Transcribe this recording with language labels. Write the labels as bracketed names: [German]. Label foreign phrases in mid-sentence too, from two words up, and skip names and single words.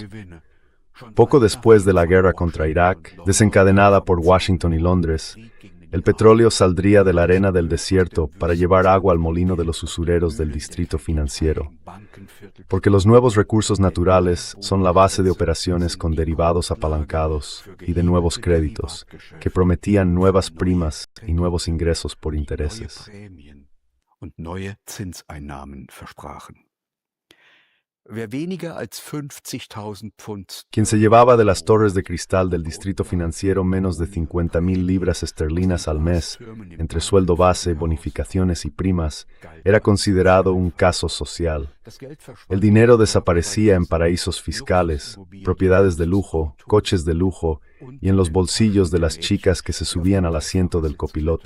[Spanish] Poco después de la guerra contra Irak, desencadenada por Washington y Londres, el petróleo saldría de la arena del desierto para llevar agua al molino de los usureros del distrito financiero. Porque los nuevos recursos naturales son la base de operaciones con derivados apalancados y de nuevos créditos, que prometían nuevas primas y nuevos ingresos por intereses. [German] Und neue Zinseinnahmen versprachen. Wer weniger als 50.000 Pfund [Spanish] Quien se llevaba de las torres de cristal del distrito financiero menos de 50,000 libras esterlinas al mes, entre sueldo base, bonificaciones y primas, era considerado un caso social. El dinero desaparecía en paraísos fiscales, propiedades de lujo, coches de lujo y en los bolsillos de las chicas que se subían al asiento del copiloto.